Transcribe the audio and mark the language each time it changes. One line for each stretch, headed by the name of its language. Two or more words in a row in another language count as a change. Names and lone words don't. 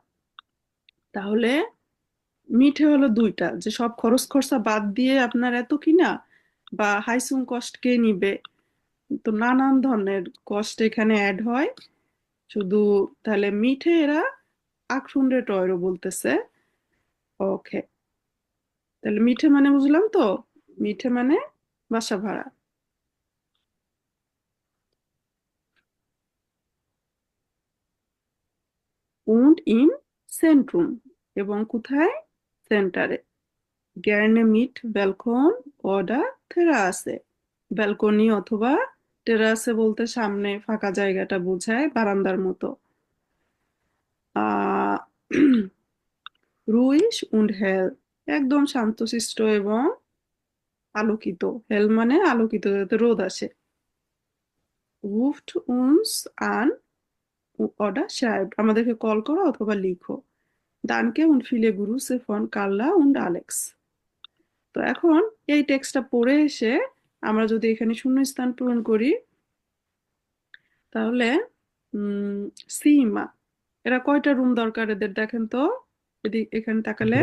Bangla: তাহলে মিঠে হলো দুইটা, যে সব খরচ খরচা বাদ দিয়ে আপনার এত কিনা, বা হাইসুং কস্ট কে নিবে। তো নানান ধরনের কষ্ট এখানে অ্যাড হয় শুধু। তাহলে মিঠে এরা 800 euro বলতেছে। ওকে, তাহলে মিঠে মানে বুঝলাম তো, মিঠে মানে বাসা ভাড়া।
German: und im Zentrum,
Bangla: এবং কোথায়?
German: সেন্টারে। gerne mit Balkon oder Terrasse,
Bangla: ব্যালকনি অথবা টেরাসে বলতে সামনে ফাঁকা জায়গাটা বোঝায়, বারান্দার মতো।
German: আহ রুইস und hell,
Bangla: একদম শান্তশিষ্ট এবং আলোকিত। হেল মানে আলোকিত, যাতে রোদ আসে।
German: ruft uns an oder schreibt,
Bangla: আমাদেরকে কল করো অথবা লিখো।
German: Danke und viele Grüße von Carla und Alex।
Bangla: তো এখন এই টেক্সটটা পড়ে এসে আমরা যদি এখানে শূন্যস্থান পূরণ করি, তাহলে উম সীমা, এরা কয়টা রুম দরকার এদের দেখেন তো, এখানে তাকালে।